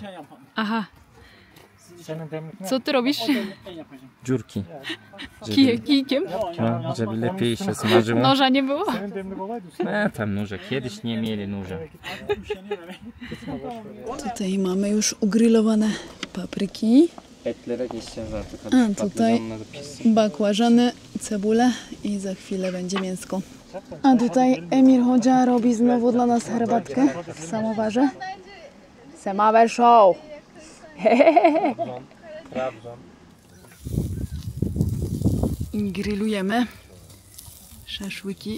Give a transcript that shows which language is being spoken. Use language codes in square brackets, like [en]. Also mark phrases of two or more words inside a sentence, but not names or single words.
[pl] Aha. Co ty robisz? Dziurki. Kijkiem? No, żeby lepiej się smażyło. Noża nie było? Tam nóże. Kiedyś nie mieli nóża. Tutaj mamy już ugrillowane papryki. [tr] Etlere geçeceğiz artık. [pl] A tutaj bakłażany, cebulę i za chwilę będzie mięsko. A tutaj Emir Hodzia robi znowu dla nas herbatkę w samowarze. [tr] Semaver show! [pl] I grillujemy szaszłyki.